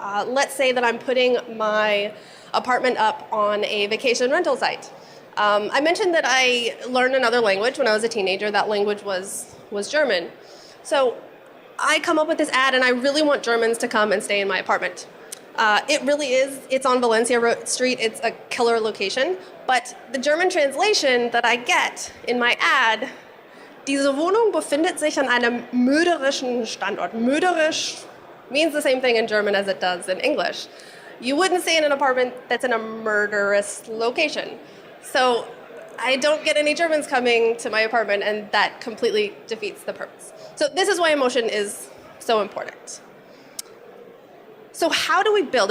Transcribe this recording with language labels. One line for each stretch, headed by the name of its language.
English: Let's say that I'm putting my apartment up on a vacation rental site. I mentioned that I learned another language when I was a teenager. That language was German. So I come up with this ad, and I really want Germans to come and stay in my apartment. It really is. It's on Valencia Street. It's a killer location. But the German translation that I get in my ad,
German: diese Wohnung befindet sich an einem mörderischen Standort.
English: Mörderisch means the same thing in German as it does in English. You wouldn't stay in an apartment that's in a murderous location. So I don't get any Germans coming to my apartment, and that completely defeats the purpose. So this is why emotion is so important. So how do we build?